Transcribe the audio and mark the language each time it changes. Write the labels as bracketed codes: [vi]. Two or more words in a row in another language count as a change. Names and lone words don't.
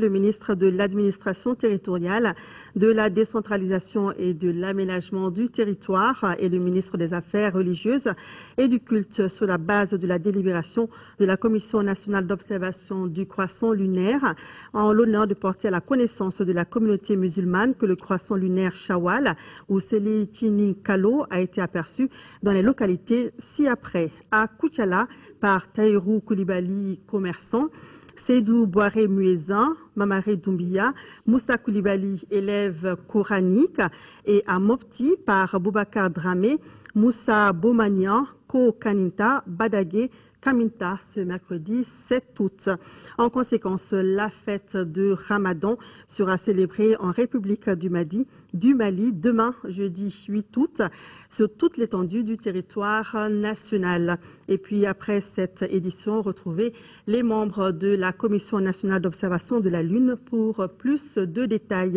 [fr] Le ministre de l'Administration territoriale, de la décentralisation et de l'aménagement du territoire et le ministre des Affaires religieuses et du culte sur la base de la délibération de la Commission nationale d'observation du croissant lunaire en l'honneur de porter à la connaissance de la communauté musulmane que le croissant lunaire Shawwal ou Seli Tini Kalo a été aperçu dans les localités ci-après. À Koutiala par Taïrou Koulibaly, commerçant, Seydou Boiré Muezin, Mamaré Doumbia, Moussa Koulibaly, élève coranique, et à Mopti par Boubacar Dramé, Moussa Bomanian, Ko Kaninta, Badagé, Kaminta ce mercredi 7 août. En conséquence, la fête de Ramadan sera célébrée en République du Mali demain, jeudi 8 août, sur toute l'étendue du territoire national. Et puis après cette édition, retrouvez les membres de la Commission nationale d'observation de la Lune pour plus de détails.